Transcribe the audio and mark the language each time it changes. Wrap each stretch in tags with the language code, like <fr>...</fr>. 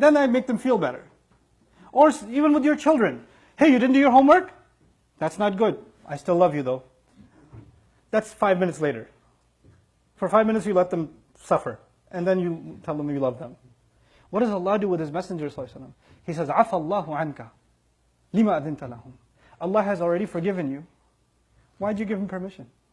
<en>Then I make them feel better. Or even with your children. Hey, you didn't do your homework? That's not good. I still love you though. That's 5 minutes later. For 5 minutes you let them suffer. And then you tell them you love them. What does Allah do with His Messenger ﷺ? He says,</en> <ar>عَفَى اللَّهُ عَنْكَ لِمَا أَذِنْتَ لَهُمْ.</ar> <en>Allah has already forgiven you. Why'd you give Him permission?</en>